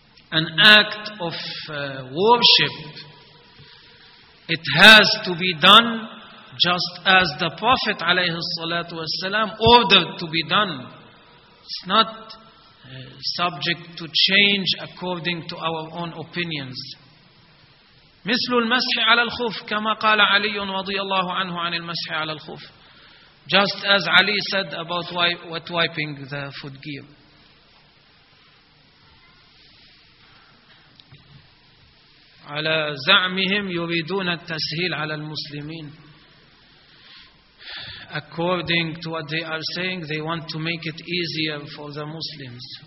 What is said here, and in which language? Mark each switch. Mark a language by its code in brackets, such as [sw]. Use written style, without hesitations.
[en] This is an act of worship. It has to be done just as the Prophet alayhi salatu wasalam ordered to be done. It's not subject to change according to our own opinions. [ar] مثل المسح على الخف كما قال علي رضي الله عنه عن المسح على الخف. [en] Just as Ali said about wiping the foot gear. [ar] على زعمهم يريدون التسهيل على المسلمين. [en] According to what they are saying, they want to make it easier for the Muslims.